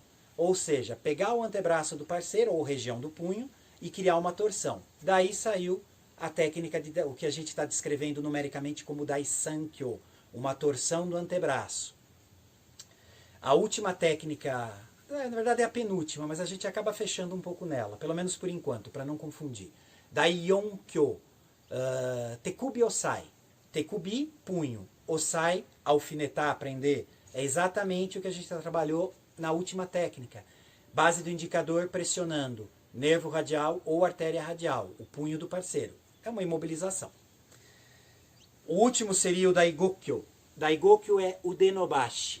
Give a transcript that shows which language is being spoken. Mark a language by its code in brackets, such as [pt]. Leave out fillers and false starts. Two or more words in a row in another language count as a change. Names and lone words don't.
[pt] Ou seja, pegar o antebraço do parceiro, ou região do punho, e criar uma torção. Daí saiu a técnica, o que a gente está descrevendo numericamente como Daisankyo, uma torção do antebraço. A última técnica, na verdade é a penúltima, mas a gente acaba fechando um pouco nela, pelo menos por enquanto, para não confundir. Daiyonkyo, Tekubi Osai. Tekubi, punho. Osai, alfinetar, prender. É exatamente o que a gente trabalhou na última técnica. Base do indicador pressionando nervo radial ou artéria radial, o punho do parceiro. É uma imobilização. O último seria o Daigokyo. Daigokyo é o De Nobashi.